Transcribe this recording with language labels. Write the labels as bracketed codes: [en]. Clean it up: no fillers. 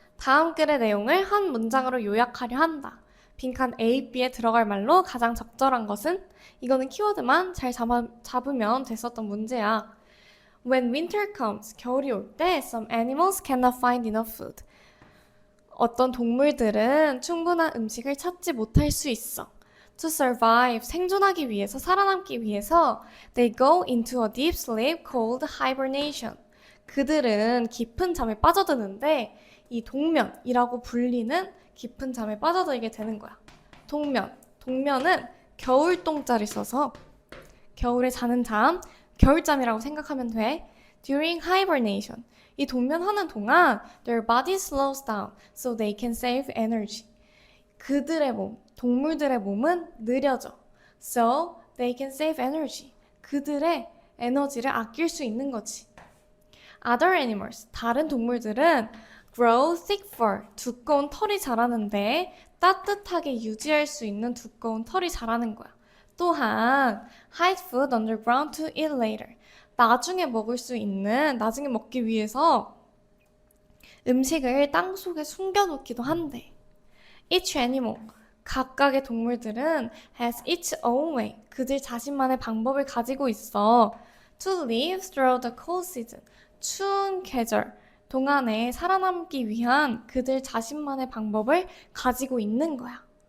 [ko] 다음 글의 내용을 한 문장으로 요약하려 한다. 빈칸 A, B에 들어갈 말로 가장 적절한 것은? 이거는 키워드만 잘 잡으면 됐었던 문제야. [en] When winter comes, [ko] 겨울이 올 때 [en] some animals cannot find enough food. [ko] 어떤 동물들은 충분한 음식을 찾지 못할 수 있어. [en] To survive, [ko] 생존하기 위해서, 살아남기 위해서 [en] they go into a deep sleep called hibernation. [ko] 그들은 깊은 잠에 빠져드는데 이 동면이라고 불리는 깊은 잠에 빠져들게 되는 거야. 동면은 겨울동자를 써서 겨울에 자는 잠, 겨울잠이라고 생각하면 돼. [en] During hibernation, [ko] 이 동면하는 동안 [en] their body slows down so they can save energy. [ko] 그들의 몸, 동물들의 몸은 느려져. [en] So they can save energy. [ko] 그들의 에너지를 아낄 수 있는 거지. [en] Other animals, [ko] 다른 동물들은 [en] grow thick fur, [ko] 두꺼운 털이 자라는데 따뜻하게 유지할 수 있는 두꺼운 털이 자라는 거야. [en] 또한 hide food underground to eat later. [ko] 나중에 먹을 수 있는, 나중에 먹기 위해서 음식을 땅 속에 숨겨놓기도 한대. [en] Each animal, [ko] 각각의 동물들은 [en] has its own way, [ko] 그들 자신만의 방법을 가지고 있어. [en] To live through the cold season, [ko] 추운 계절 동안에 살아남기 위한 그들 자신만의 방법을 가지고 있는 거야.